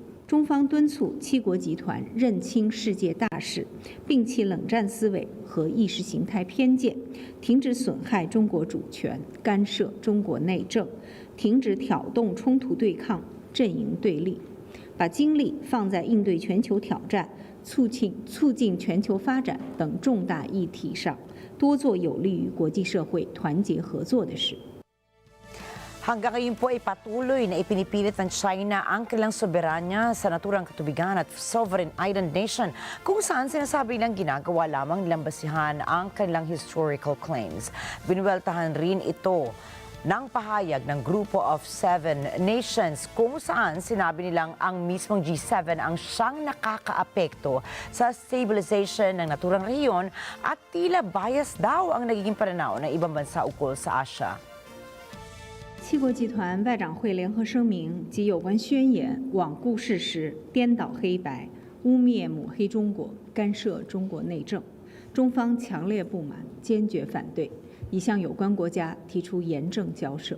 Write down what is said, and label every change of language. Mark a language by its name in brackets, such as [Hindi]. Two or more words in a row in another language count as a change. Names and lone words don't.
[Chinese] 中方敦促七国集团认清世界大势，摒弃冷战思维和意识形态偏见，停止损害中国主权、干涉中国内政，停止挑动冲突对抗、阵营对立，把精力放在应对全球挑战、促进全球发展等重大议题上，多做有利于国际社会团结合作的事。 [Filipino] Hanggang ngayon po ay patuloy na ipinipilit ng China ang kanilang soberanya sa naturang katubigan at [English] sovereign island nation [Filipino] kung saan sinasabi nilang ginagawa lamang nilang basihan ang kanilang [English] historical claims. [Filipino] Binuweltahan rin ito ng pahayag ng Grupo of 7 Nations kung saan sinabi nilang ang mismong G7 ang siyang nakakaapekto sa stabilization ng naturang rehiyon at tila bias daw ang nagiging pananaw ng ibang bansa ukol sa Asia. [Chinese] 七国集团外长会联合声明及有关宣言罔顾事实、颠倒黑白、污蔑抹黑中国、干涉中国内政，中方强烈不满，坚决反对，已向有关国家提出严正交涉。